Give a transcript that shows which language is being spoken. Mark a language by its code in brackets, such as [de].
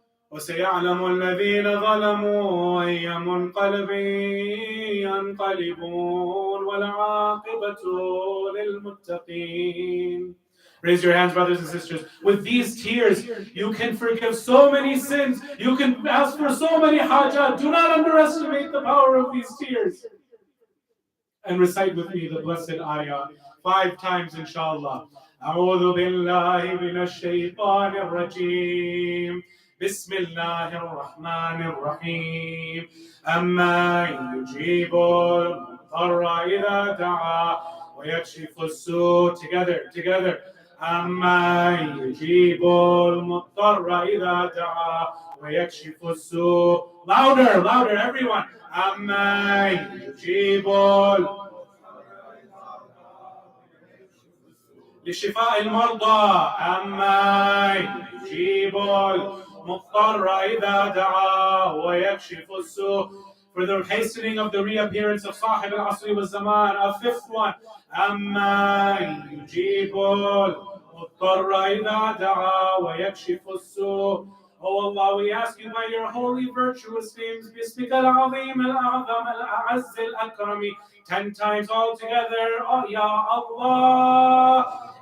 [ar] وسيعلم الذين ظلموا أي منقلب ينقلبون والعاقبة للمتقين. [en] Raise your hands, brothers and sisters. With these tears, you can forgive so many sins. You can ask for so many hajat. Do not underestimate the power of these tears. And recite with me the blessed ayah 5 times, inshallah. [ar] أعوذ بالله من الشيطان الرجيم. بسم الله الرحمن الرحيم أما يجيب المضطر إذا دعا ويكشف السوء [en] together [ar] أما يجيب المضطر إذا دعا ويكشف السوء [en] louder everyone [ar] أما يجيب لشفاء المرضى أما يجيب المضطر إذا دعا ويكشف السوء. [en] For the hastening of the reappearance of Sahib al-Asri wa Zaman, a 5th one. [ar] أما يجيب المضطر إذا دعا ويكشف السوء. [en] Oh Allah, we ask you by your holy virtuous names, [ar] باسمك العظيم الأعظم الأعز الأكرم, [en] 10 times all together. Oh Ya Allah,